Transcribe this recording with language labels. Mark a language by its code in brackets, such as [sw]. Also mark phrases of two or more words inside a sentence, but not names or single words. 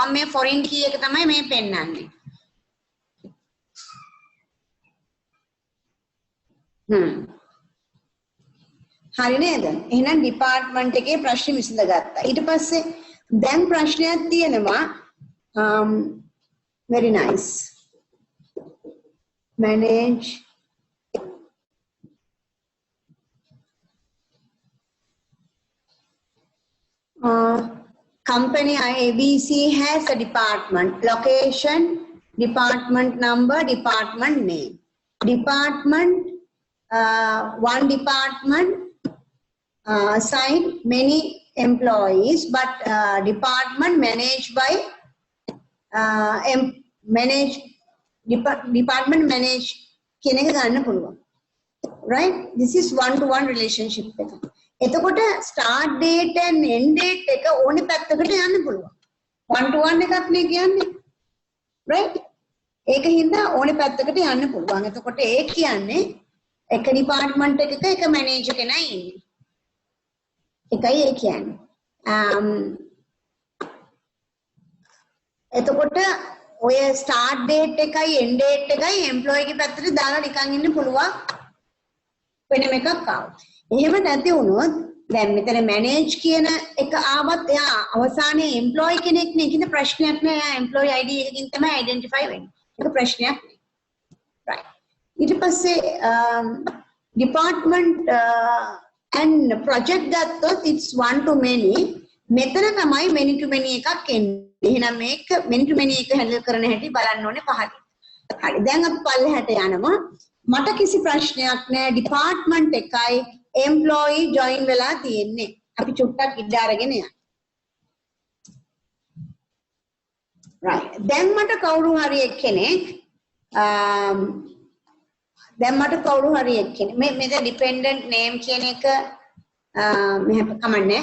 [si] මම මේ [en] foreign key [si] එක තමයි මේ පෙන්නන්නේ. හරි නේද? එහෙනම් ඩිපාර්ට්මන්ට් එකේ ප්‍රශ්න විසඳගත්තා. ඊට පස්සේ දැන් ප්‍රශ්නයක් තියෙනවා [en] very nice. Manage company ABC has a department, location, department number, department name. Department, one department assigned many employees, but department managed by department managed [si] කියන එක ගන්න පුළුවන්. [en] Right? This is one-to-one relationship එක. [si] එතකොට [en] start date and end date [si] එක ඕනේ පැත්තකට යන්න පුළුවන්. one-to-one එකක් නේ කියන්නේ. Right? ඒක හින්දා ඕනේ පැත්තකට යන්න පුළුවන්. එතකොට ඒ කියන්නේ එක department එකක එක manager කෙනා ඉන්නේ. එකයි ඒ කියන්නේ. එතකොට ඔය [en] start date [si] එකයි [en] end date [si] එකයි employee ගේ පැත්තට දාලා නිකන් ඉන්න පුළුවන් වෙනම එකක් ආවා. එහෙම නැති වුණොත් දැන් මෙතන manage කියන එක ආවත් එයා අවසානයේ employee කෙනෙක් නේ. ඒකින්ද ප්‍රශ්නයක් නෑ. එයා [en] employee ID [si] එකකින් තමයි identify වෙන්නේ. ඒක ප්‍රශ්නයක් නේ. [en] right. [si] ඊට පස්සේ [en] department and project ගත්තොත් it's one to many. [si] මෙතන තමයි [en] many to many [si] එකක් එන්නේ. එහෙනම් මේක [en] many to many [si] එක handle කරන හැටි බලන්න ඕනේ පහලින්. හරි. දැන් අපි පල්ලෙහාට යනවා. මට කිසි ප්‍රශ්නයක් නෑ. department එකයි employee join වෙලා තියෙන්නේ. අපි චුට්ටක් ඉඩ අරගෙන යන්න. right. දැන් මට කවුරු හරි එක්කෙනෙක් මෙතන [en] dependent name [si] කියන එක මෙහෙම කමන්නේ.